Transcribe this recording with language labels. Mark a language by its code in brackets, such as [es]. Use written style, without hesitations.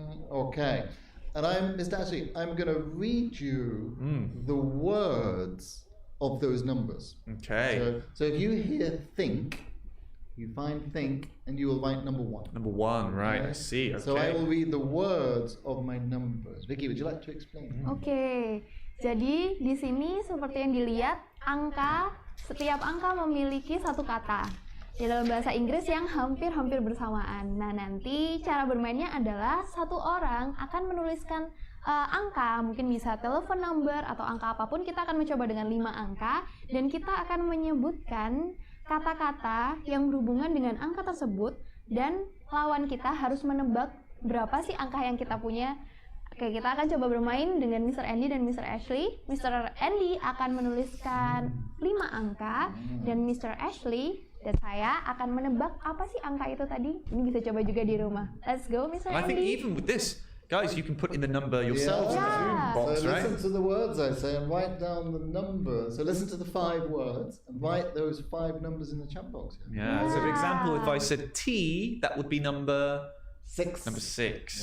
[en] Okay. And Mr. Ashley, I'm going to read you the words of those numbers. Okay. So if you hear think, you find think, and you will write number 1. Number 1, right? Okay. I see. Okay. So I will read the words of my numbers. Vicky, would you like to explain? [id] Oke, jadi di sini seperti yang dilihat, setiap angka memiliki satu kata di dalam bahasa Inggris yang hampir-hampir bersamaan. Nah, nanti cara bermainnya adalah satu orang akan menuliskan angka, mungkin bisa telepon number atau angka apapun. Kita akan mencoba dengan 5 angka dan kita akan menyebutkan kata-kata yang berhubungan dengan angka tersebut dan lawan kita harus menebak berapa sih angka yang kita punya. Oke, kita akan coba bermain dengan Mr. Andy dan Mr. Ashley. Mr. Andy akan menuliskan 5 angka dan Mr. Ashley dan saya akan menebak apa sih angka itu tadi. Ini bisa coba juga di rumah. [en] Let's go, Mr. And I think Andy. even with this, guys, you can put in the number yourselves in the Yeah. Zoom box, So right? listen to the words I say and write down the number. So listen to the 5 words and write those 5 numbers in the chat box. Yeah. So, for example, if I said T, that would be number 6. 6.